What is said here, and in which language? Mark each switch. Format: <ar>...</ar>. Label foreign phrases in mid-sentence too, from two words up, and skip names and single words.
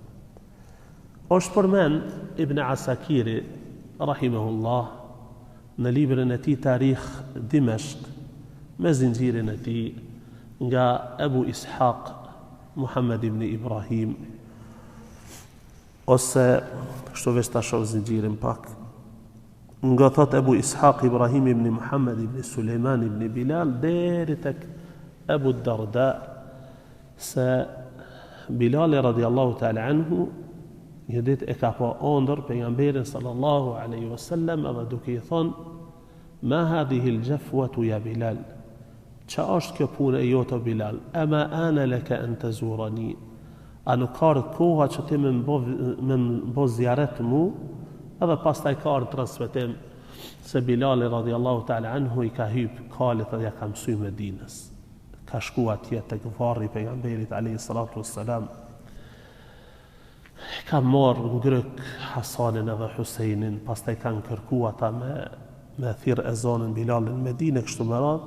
<sq>Është përmend Ibn Asakiri rahimahullah në librin e tij Tarikh Dimashq me zinxhirin e tij nga Abu Ishaq Muhammad ibn Ibrahim ose kështu veç ta shoh zinxhirin pak nga thot Abu Ishaq Ibrahim ibn Muhammad ibn Sulejman ibn Bilal deri tek Abu Darda se Bilal</sq> <ar>رضي الله تعالى عنه</ar> <sq>një ditë e ka pa ondër pejgamberin</sq> <ar>صلى الله عليه وسلم</ar> <sq>edhe duke i thonë</sq> <ar>ما هذه الجفوة يا بلال.</ar> <sq>Qa është kjo punë e jote Bilal?</sq> <ar>أما آن لك أن تزورني.</ar> <sq>A nuk ka koha që ti më bo zjaret mu? Edhe pastaj ka transmetim se Bilal</sq> <ar>رضي الله تعالى عنه</ar> <sq>i ka hyp kalit edhe ja ka mësuj Medinës. Ka shku atje tek varri pejgamberit</sq> <ar>عليه الصلاة والسلام.</ar> <sq>Ka marrë ngrëk Hasanin edhe Husejnin, pastaj kanë kërku ata me thirr ezanën Bilalin në Medinë kështu me radhë.</sq>